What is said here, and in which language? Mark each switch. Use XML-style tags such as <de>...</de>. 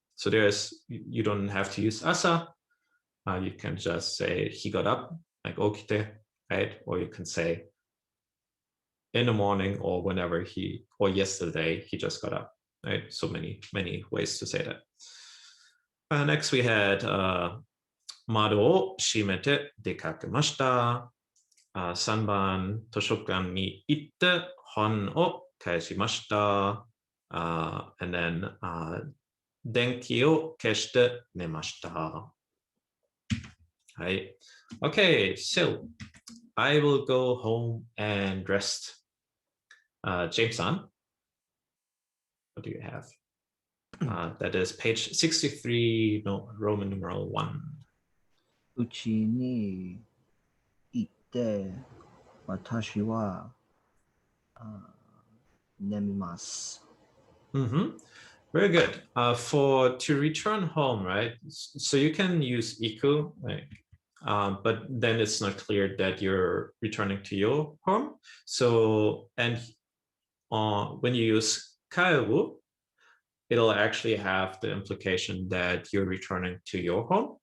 <en>So you don't have to use asa. You can just say he got up, like okite, right? Or you can say in the morning or whenever or yesterday he just got up, right? So many ways to say that. Next we had</en> <ja>Mado o shimete dekakemashita. 3番図書館に行って本を返しました。</ja> <en>And then</en> <ja>電気を消して寝ました。はい。</ja> <en>Okay, so I will go home and rest. James-san, what do you have? That is page 63, no, Roman numeral 1.</en> <ja>うちに行って私は寝ます。</ja> <en>Very good. To return home, right? So you can use iku, like, but then it's not clear that you're returning to your home. So, and when you use kaeru, it'll actually have the implication that you're returning to your home.</en>